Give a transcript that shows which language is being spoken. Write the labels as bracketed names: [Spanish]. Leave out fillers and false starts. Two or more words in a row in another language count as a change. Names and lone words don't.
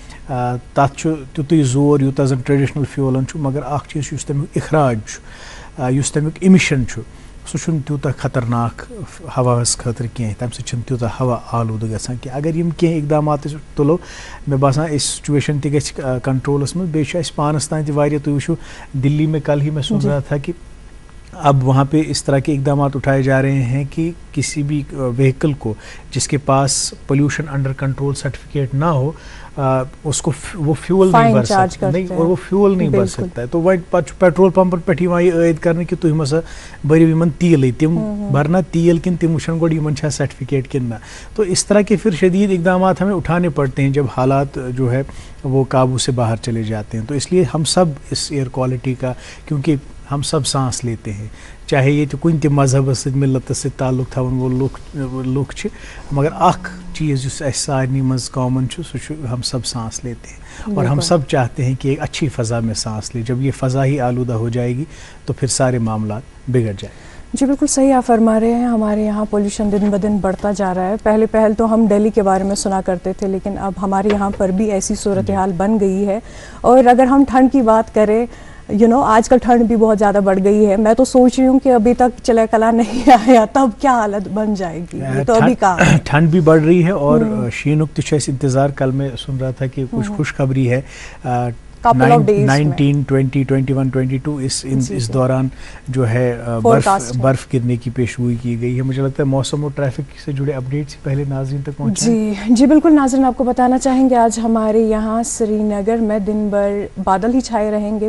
[Kashmiri] تتھ چھُ تیُتُے زور یوٗتاہ زن ٹریڈشنل فیولن چھُ, مگر اکھ چیٖز چھُ یُس تمیُک اخراج چھُ یُس تمیُک اِمِشن چھُ سُہ چھُنہٕ تیوٗتاہ خطرناک ہواہس خٲطرٕ کینٛہہ, تمہِ سۭتۍ چھُنہٕ تیوٗتاہ ہوا آلوٗدٕ گژھان کینٛہہ. اگر یِم کینٛہہ اقدامات أسۍ تُلو مےٚ باسان أسۍ سچویشن تہِ گژھِ کنٹرولس منٛز. بیٚیہِ چھُ اَسہِ پانس تام تہِ واریاہ, تُہۍ وٕچھِو [Urdu] دلی میں کل ہی میں سن رہا تھا کہ اب وہاں پہ اس طرح کے اقدامات اٹھائے جا رہے ہیں کہ کسی بھی وہیکل کو جس کے پاس [English] pollution under control certificate [Urdu] نہ ہو اس کو وہ فیول نہیں بھر سکتا نہیں, اور وہ فیول نہیں بھر سکتا ہے. [Kashmiri] تو وۄنۍ پتہٕ چھُ پیٹرول پمپن پٮ۪ٹھ یِوان یہِ عٲید کرنہٕ کہِ تُہۍ مَسا بٔرِو یِمن تیٖلٕے, تِم بھرنا تیل کِنہٕ تِم وٕچھن گۄڈٕ یِمن چھا سرٹیفکیٹ کِنہٕ نہ. [Urdu] تو اس طرح کے پھر شدید اقدامات ہمیں اٹھانے پڑتے ہیں جب حالات جو ہے وہ قابو سے باہر چلے جاتے ہیں. تو اس لیے ہم سب اس [English] air quality [Urdu] کا, کیونکہ ہم سب سانس لیتے ہیں, چاہے یہ [Kashmiri] کُنہِ تہِ مذہبس سۭتۍ ملتس سۭتۍ تعلق تھاون وول لُکھ چھِ, مگر اکھ چیٖز یُس اَسہِ سارنٕے منٛز کامن چھُ سُہ چھُ [Urdu] ہم سب سانس لیتے ہیں اور ہم سب چاہتے ہیں کہ ایک اچھی فضا میں سانس لے. جب یہ فضا ہی آلودہ ہو جائے گی تو پھر سارے معاملات بگڑ جائیں. جی بالکل صحیح آپ فرما رہے ہیں. ہمارے یہاں پولیوشن دن بدن بڑھتا جا رہا ہے. پہل تو ہم دہلی کے بارے میں سنا کرتے تھے, لیکن اب ہمارے یہاں پر بھی ایسی صورتحال بن گئی ہے. اور اگر ہم ٹھنڈ کی بات کریں آج کل ٹھنڈ بھی بہت زیادہ بڑھ گئی ہے. میں تو سوچ رہی ہوں کہ ابھی تک چلے کلا نہیں آیا تب کیا حالت بن جائے گی. تو ابھی کہاں ٹھنڈ بھی بڑھ رہی ہے اور [Kashmiri] شینک تہِ چھُ اَسہِ انتظار. [Urdu] کل میں سن رہا تھا کہ کچھ خوشخبری ہے 19, 20, 21, 22 اس دوران جو ہے برف گرنے کی پیشگوئی کی گئی ہے. مجھے لگتا ہے موسم اور ٹریفک سے جڑے اپڈیٹ سے پہلے ناظرین تک پہنچائیں. جی بالکل ناظرین, آپ کو بتانا چاہیں گے آج ہمارے یہاں سری نگر میں دن بھر بادل ہی چھائے رہیں گے.